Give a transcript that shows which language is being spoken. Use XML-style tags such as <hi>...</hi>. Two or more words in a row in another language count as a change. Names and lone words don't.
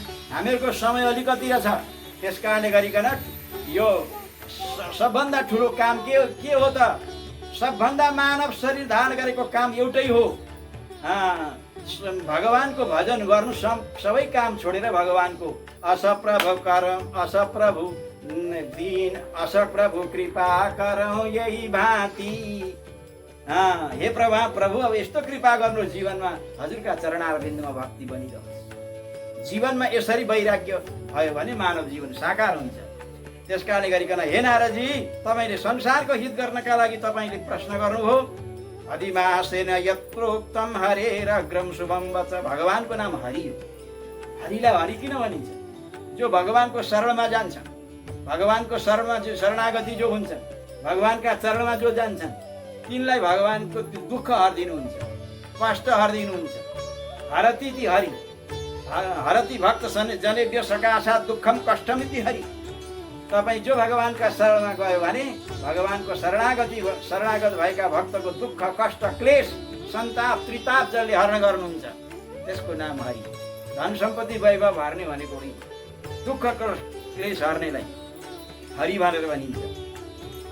<ne>हामीहरूको समय अलिकति छ। त्यस कारणले गरिकन यो सबभन्दा ठुलो काम के हो त? सबभन्दा मानव शरीर धारण गरेको काम एउटै हो, भगवानको भजन गर्नु। सबै काम छोडेर भगवानको</ne> <awa>असप्रभु करम, असप्रभु दीन, असप्रभु कृपा करौँ यही भाँति।</awa> <ne>हे प्रभु अब यस्तो कृपा गर्नु जीवनमा, हजुरका चरणारविन्दमा भक्ति बनिरहोस्। जीवनमा यसरी वैराग्य भयो भने मानव जीवन साकार हुन्छ। त्यस कारणले गरिकन हे नारदजी, तपाईँले संसारको हित गर्नका लागि तपाईँले प्रश्न गर्नुभयो।</ne> <sa>अधिमासेन यत्रोक्तम हरेर अग्रम शुभम वच।</sa> <ne>भगवानको नाम हरि हो। हरिलाई हरि किन भनिन्छ? जो भगवानको शरणमा जान्छ, भगवानको शरणागति जो हुन्छ, भगवानका चरणमा जो जान्छन्, तिनलाई भगवानको दुःख हरिदिनुहुन्छ, कष्ट हरिदिनुहुन्छ।</ne> <sa>हरति ति हरि, हरति भक्त जनेभ्य सकाशा दुःखम कष्टमिति हरि।</sa> <ne>तपाईँ जो भगवानका शरणमा गयो भने भगवानको शरणागत भएका भक्तको दुःख, कष्ट, क्लेश, सन्ताप, त्रिताप जसले हरण गर्नुहुन्छ, त्यसको नाम हरि। धन सम्पत्ति वैभव हर्ने भनेको होइन, दुःख क्लेश हर्नेलाई हरि भनेर भनिन्छ।</ne>